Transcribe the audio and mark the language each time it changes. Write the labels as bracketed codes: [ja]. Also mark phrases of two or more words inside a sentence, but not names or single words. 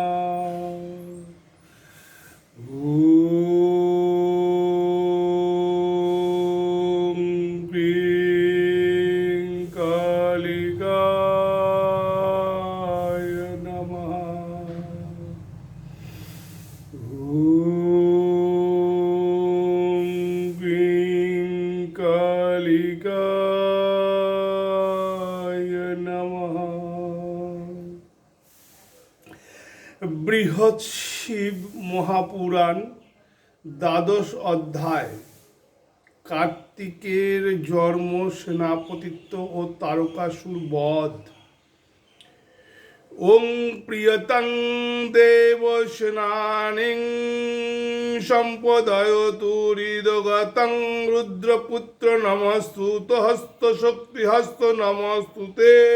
[sa] ॐ क्लीं कालिकाय नमः। ॐ क्लीं कालिकाय नमः। [bn] বৃহৎ শিব মহাপুরাণ দ্বাদশ অধ্যায়। কার্তিকের জন্ম, সেনাপতিত্ব ও তারকাসুর বধ। [sa] ওং প্রিয়তং দেব সেনানিং সম্পদয়তু হৃদগতং রুদ্রপুত্র নমস্তুত হস্ত শক্তি হস্ত নমস্তুতে।